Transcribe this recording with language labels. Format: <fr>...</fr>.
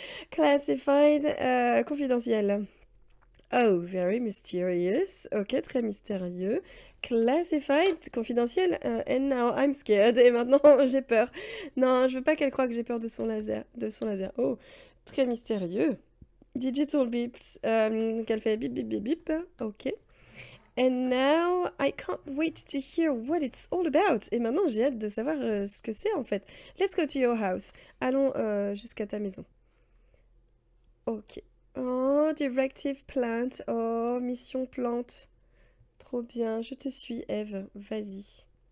<en>Classified, confidentiel. Oh, very mysterious.</en> <fr>Ok, très mystérieux. Classified, confidentiel.</fr> <en>And now I'm scared.</en> <fr>Et maintenant, j'ai peur. Non, je veux pas qu'elle croie que j'ai peur de son laser. Oh, très mystérieux.</fr> <en>Digital beeps.</en> <fr>Qu'elle fait bip bip bip bip. Ok.</fr> <en>And now I can't wait to hear what it's all about.</en> <fr>Et maintenant, j'ai hâte de savoir ce que c'est en fait.</fr> <en>Let's go to your house.</en> <fr>Allons jusqu'à ta maison. Ok.</fr> <en>Oh, directive plant.</en> <fr>Oh, mission plante. Trop bien. Je te suis, Eve. Vas-y.</fr>